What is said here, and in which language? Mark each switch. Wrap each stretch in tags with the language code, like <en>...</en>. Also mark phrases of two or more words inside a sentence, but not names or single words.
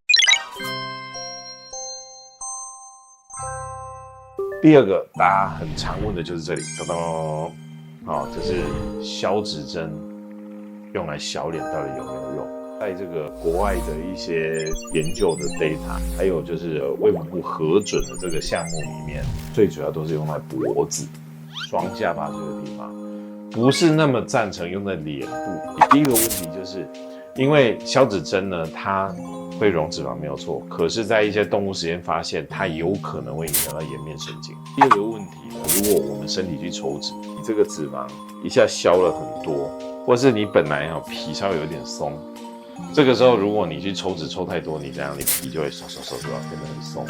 <zh>第二個大家很常問的就是這裡，噔噔，這是消脂針用來小臉到底有沒有用？在這個國外的一些研究的 data， 還有就是衛福部核准的這個項目裡面，最主要都是用在脖子、双下巴這個地方，不是那麼贊成用在臉部。第一個問題就是因為消脂針呢，它會溶脂肪沒有錯，可是在一些動物實驗發現它有可能會影響到颜面神經。第二個問題呢，如果我們身體去抽脂，你這個脂肪一下消了很多，或是你本來皮稍微有點鬆，這個時候如果你去抽脂抽太多，你這樣你皮就會收变得很鬆。</zh>